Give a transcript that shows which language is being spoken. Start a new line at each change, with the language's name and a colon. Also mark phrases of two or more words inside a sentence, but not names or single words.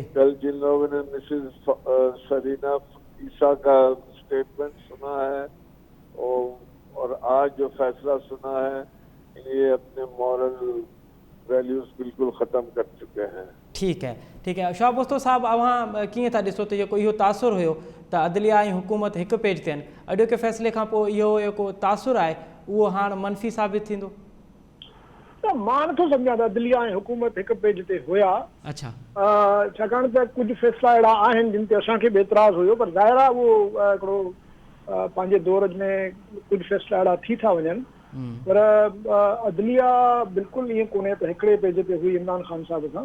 Urdu: کل جن لوگوں نے مسز سرینا عیسیٰ کا اسٹیٹمنٹ سنا ہے اور آج جو فیصلہ سنا ہے, یہ اپنے
English: moral values
Urdu: بالکل ختم کر چکے ہیں. ٹھیک ہے ٹھیک ہے.
Sindhi: شعیب بستو صاحب اوہاں کیئں تھا ॾिसो त जेको इहो तासुर हुयो त अदलिया ऐं हुकूमत हिकु पेज ते आहिनि, अॼोके फ़ैसिले खां पोइ इहो जेको तासुर आहे उहो हाणे मनफ़ी साबित थींदो? त मां नथो सम्झां त अदलिया ऐं हुकूमत हिकु पेज ते हुया. अच्छा. छाकाणि त कुझु फ़ैसिला अहिड़ा आहिनि जिन ते असांखे बि एतिराज़ हुयो, पर ज़ाहिर आहे उहो हिकिड़ो पंहिंजे दौर में कुझु फ़ैसिला अहिड़ा थी था वञनि, पर अदलिया बिल्कुलु ईअं कोन्हे त हिकिड़े पेज ते हुई इमरान ख़ान साहिब सां.